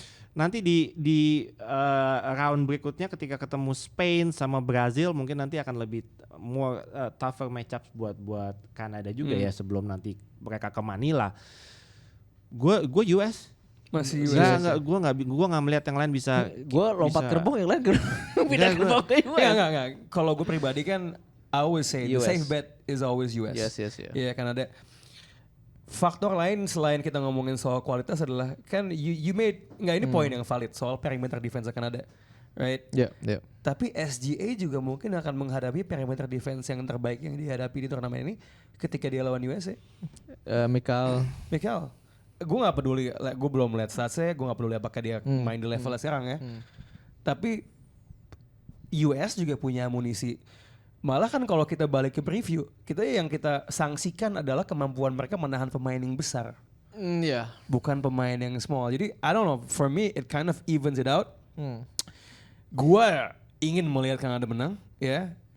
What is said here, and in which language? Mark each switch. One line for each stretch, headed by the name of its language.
Indonesian: Nanti di round berikutnya ketika ketemu Spain sama Brazil mungkin nanti akan lebih
English: more tougher matchup
Indonesian: buat Kanada juga ya sebelum nanti mereka ke Manila. Gue US. Masih US. Gue nggak melihat yang lain bisa. Gue lompat gerbong yang lain pindah gerbong ke US. Enggak. Kalau gue pribadi kan
English: I always say the safe bet is always US. Yes.
Indonesian: Iya kan ada faktor lain selain kita ngomongin soal kualitas adalah kan
English: you made
Indonesian: ini poin yang valid soal perimeter defense Kanada,
English: right? Yeah.
Indonesian: Tapi SGA juga mungkin akan menghadapi perimeter defense yang terbaik yang dihadapi di turnamen ini ketika dia lawan USA. Mikal, gue nggak peduli, gue belum melihat statsnya, gue nggak peduli apakah dia main di levelnya sekarang ya. Tapi US juga punya amunisi. Malah kan kalau kita balik ke preview, yang kita sanksikan adalah kemampuan mereka menahan pemain yang besar. Bukan pemain yang small. Jadi
English: I don't know, for me it kind of evens it out.
Indonesian: Gua ingin melihat Kanada menang, ya.